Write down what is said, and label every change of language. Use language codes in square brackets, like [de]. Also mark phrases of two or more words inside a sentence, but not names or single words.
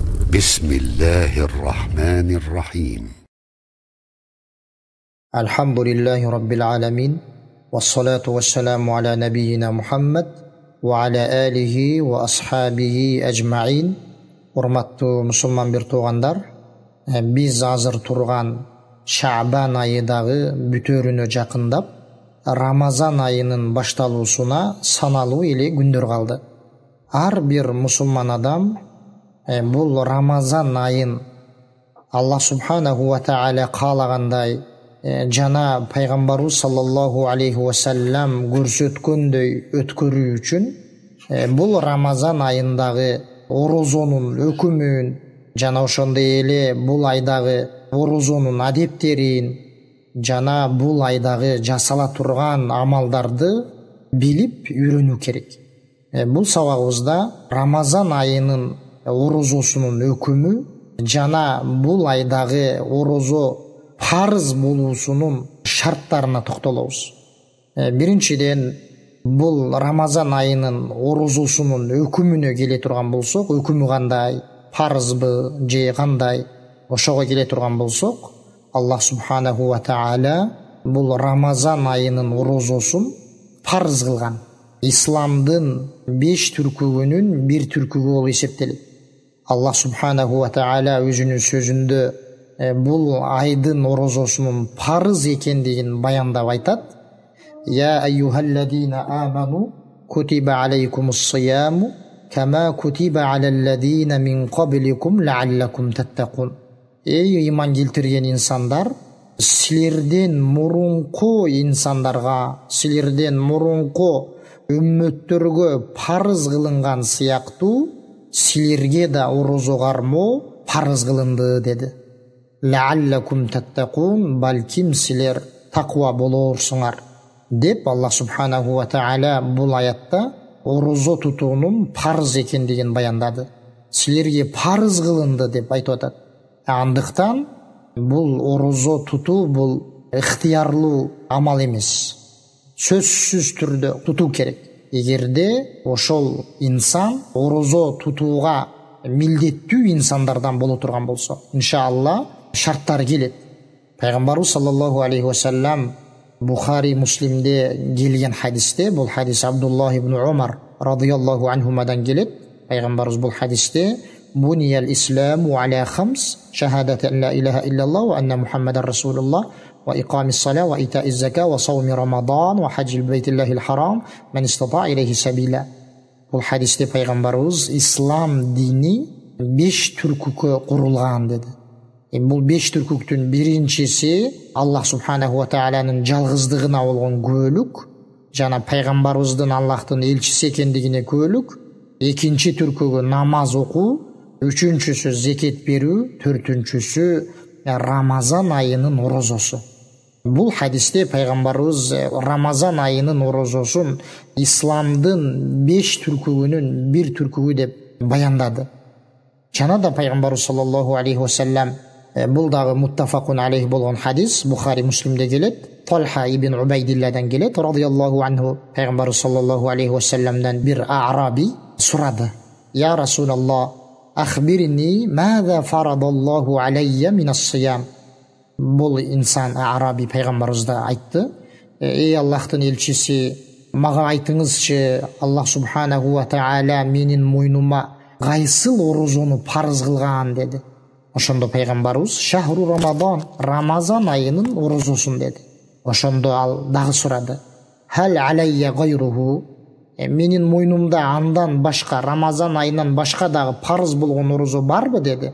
[ar] بسم الله الرحمن الرحيم الحمد لله رب العالمين والصلاة والسلام على نبينا محمد وعلى آله وأصحابه أجمعين. [ky] Урматтуу мусулман бир туугандар, биз азыр турган Шаабан айы дагы бүтөрүнө жакындап, Рамазан айынын башталуусуна саналуу эле күндөр калды. Ар бир мусулман адам бул Рамазан айын [ar] الله سبحانه وتعالى [ky] каалагандай жана пайгамбарыбыз [ar] صلى الله عليه وسلم [ky] көрсөткөндөй өткөрүү үчүн бул Рамазан айындагы орозонун өкүмүн жана ошондой эле бул айдагы орозонун адептерин жана бул айдагы жасала турган амалдарды билип үйрөнүү керек. Бул сабагыбызда Рамазан айынын орозосунун өкүмү жана бул айдагы орозо парыз болуусунун шарттарына токтолобуз. Биринчиден, бул Рамазан айынын орозосунун өкүмүнө келе турган болсок, өкүмү кандай, парызбы же кандай, ошого келе турган болсок, [ar] الله سبحانه وتعالى [ky] бул Рамазан айынын орозосун парыз кылган. Исламдын 5 түркүгүнүн бир түркүгү болуп эсептелет. [ar] الله سبحانه وتعالى [ky] өзүнүн сөзүндө бул айдын орозосунун парыз экендигин баяндап айтат. [ar] يا أيها الذين آمنوا كتب عليكم الصيام كما كتب على الذين من قبلكم لعلكم تتقون. [ky] Эй иман келтирген инсандар, силерден мурунку инсандарга, силерден мурунку үммөттөргө парыз кылынган сыяктуу силерге да орозо кармоо парыз кылынды деди. [ar] لعلكم تتقون, [ky] балким силер таква болорсуңар деп [ar] الله سبحانه وتعالى [ky] бул аятта орозо тутуунун парыз экендигин баяндады. Силерге парыз кылынды деп айтып атат. Андыктан бул орозо тутуу бул ыктыярлуу амал эмес. Сөзсүз түрдө тутуу керек. Эгерде ошол инсан орозо тутууга милдеттүү инсандардан боло турган болсо, иншалла шарттар келет. Пайгамбарыбыз [ar] صلى الله عليه وسلم [ky] Бухари Муслимде келген хадисте, бул хадис Абдуллах ибн Умар [ar] رضي الله عنهما [ky] келет. Пайгамбарыбыз бул хадисте [ar] بني الإسلام على خمس شهادة أن لا إله إلا الله وأن محمدا رسول الله وإقام الصلاة وإيتاء الزكاة وصوم رمضان وحج بيت الله الحرام من استطاع إليه سبيلا. [ky] Бул хадисте пайгамбарыбыз ислам дини 5 түркүккө курулган деди. Бул 5 түркүктүн биринчиси [ar] الله سبحانه وتعالى [ky] жалгыздыгына болгон күбөлүк жана пайгамбарыбыздын Аллахтын элчиси экендигине күбөлүк. Экинчи түркүгү намаз окуу, үчүнчүсү зекет берүү, төртүнчүсү Рамазан айынын орозосу. Бул хадисте пайгамбарыбыз Рамазан айынын орозосун исламдын 5 түркүгүнүн бир түркүгү деп баяндады. Жана да пайгамбарыбыз [ar] صلى الله عليه وسلم [ky] бул дагы [ar] متفق عليه [ky] болгон хадис Бухари Муслимде келет. Талха ибн Убайдилладан келет [ar] رضي الله عنه. [ky] Пайгамбарыбыз [ar] صلى الله عليه وسلم [ky] бир араби сурады. [ar] يا رسول الله، أخبرني ماذا فرض الله علي من الصيام. [ky] Бул инсан араби пайгамбарыбызга айтты: эй Аллахтын элчиси, мага айтыңызчы, [ar] الله سبحانه وتعالى [ky] менин мойнума кайсыл орозону парыз кылган деди. Ошондо пайгамбарыбыз [ar] شهر رمضان, [ky] Рамазан айынын орозосун деди. Ошондо ал дагы сурады: [ar] هل علي غيره, [ky] менин мойнумда андан башка, Рамазан айынан башка дагы парыз болгон орозо барбы деди.